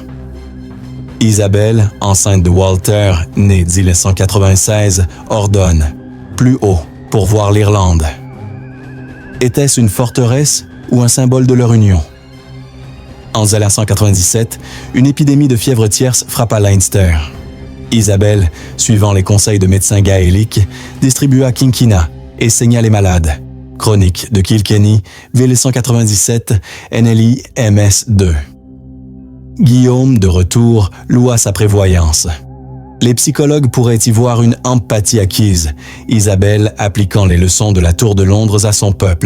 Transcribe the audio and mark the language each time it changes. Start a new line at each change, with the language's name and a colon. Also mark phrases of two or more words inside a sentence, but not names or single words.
French: Isabelle, enceinte de Walter, né 1996, ordonne « Plus haut, pour voir l'Irlande ». Était-ce une forteresse ou un symbole de leur union? En 1197, une épidémie de fièvre tierce frappa Leinster. Isabelle, suivant les conseils de médecins gaéliques, distribua quinquina et saigna les malades. Chronique de Kilkenny, 1197, NLI MS 2. Guillaume, de retour, loua sa prévoyance. Les psychologues pourraient y voir une empathie acquise, Isabelle appliquant les leçons de la Tour de Londres à son peuple.